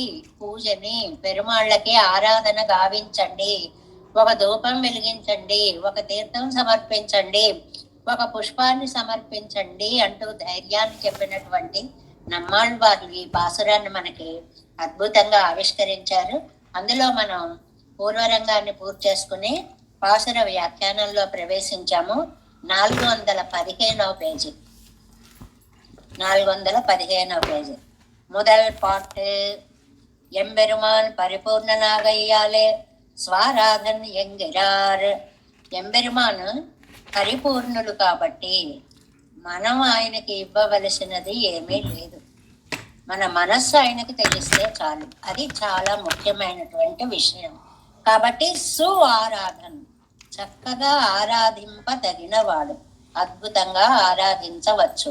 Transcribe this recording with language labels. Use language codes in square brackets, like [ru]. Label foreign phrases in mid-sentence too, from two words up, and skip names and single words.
[te] పూజని పెరుమాళ్ళకి ఆరాధన గావించండి, ఒక ధూపం వెలిగించండి, ఒక తీర్థం సమర్పించండి, ఒక పుష్పాన్ని సమర్పించండి అంటూ ధైర్యాన్ని చెప్పినటువంటి నమ్మాళ్వార్లు ఈ పాసురాన్ని మనకి అద్భుతంగా ఆవిష్కరించారు. అందులో మనం పూర్వరంగాన్ని పూర్తి చేసుకుని పాసుర వ్యాఖ్యానంలో ప్రవేశించాము. 415వ పేజీ 415వ పేజీ. [ta] முதல் பாட்டு. எம்பெருமான் பரிபூர்ணனாகையாலே ஸ்வாராதன் என்கிறார். [te] ఎంబెరుమాను పరిపూర్ణుడు కాబట్టి మనం ఆయనకి ఇవ్వవలసినది ఏమీ లేదు. మన మనస్సు ఆయనకి తెలిస్తే చాలు. అది చాలా ముఖ్యమైనటువంటి విషయం. కాబట్టి సు ఆరాధన్, చక్కగా ఆరాధింపదగినవాడు, అద్భుతంగా ఆరాధించవచ్చు.